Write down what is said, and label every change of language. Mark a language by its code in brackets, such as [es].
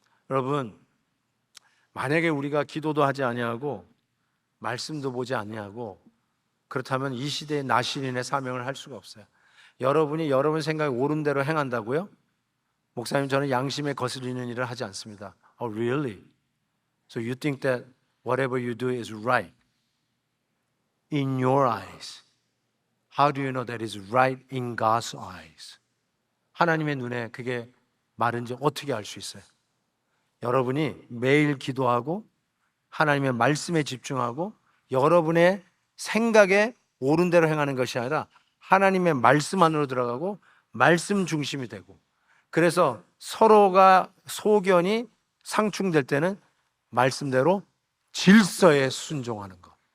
[ko] 여러분, 만약에 우리가 기도도 하지 아니하고 말씀도 보지 아니하고 그렇다면 이 시대의 나실인의 사명을 할 수가 없어요. 여러분이 여러분 생각에 옳은 대로 행한다고요? 목사님, 저는 양심에 거스리는 일을 하지 않습니다. [en] Oh, really? So you think that whatever you do is right in your eyes? How do you know that is right in God's eyes? [ko] 하나님의 눈에 그게 마른지 어떻게 알 수 있어요? 여러분이 매일 기도하고 하나님의 말씀에 집중하고 여러분의 생각에 옳은 대로 행하는 것이 아니라 하나님의 말씀 안으로 들어가고 말씀 중심이 되고, 그래서 서로가 소견이 상충될 때는 말씀대로 질서에 순종하는 것,